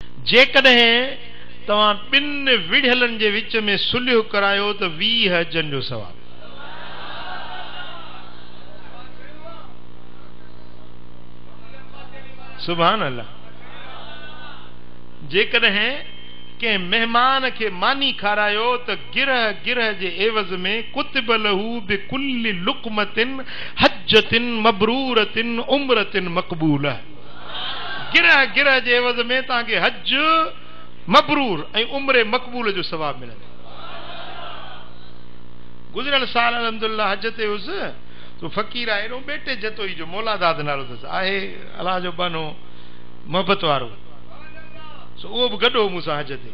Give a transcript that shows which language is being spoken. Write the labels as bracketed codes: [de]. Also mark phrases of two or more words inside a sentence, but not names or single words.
[sd] जेकॾहिं तव्हां ॿिनि विढ़ियलनि जे विच में सुलह करायो त 20 हजनि जो सवाब। [ar] سبحان الله. [sd] जेकॾहिं कंहिं मेहमान खे मानी खारायो त गिरह गिरह जे एवज़ में [ar] كتب له بكل لقمة حجة مبرورة عمرة مقبول. [sd] गिरह गिरह जे एवज़ में तव्हांखे हज मबरूर ऐं उम्र मक़बूल जो सवाब मिलंदो। गुज़िरियल साल अल्हम्दुलिल्लाह हज ते हुउसि तो फ़कीर आहे एॾो बेटे जतोई जो मौलादाद नालो अथसि, आहे अलाह जो बानो मोहबत वारो, उहो बि गॾो मूंसां हज ते।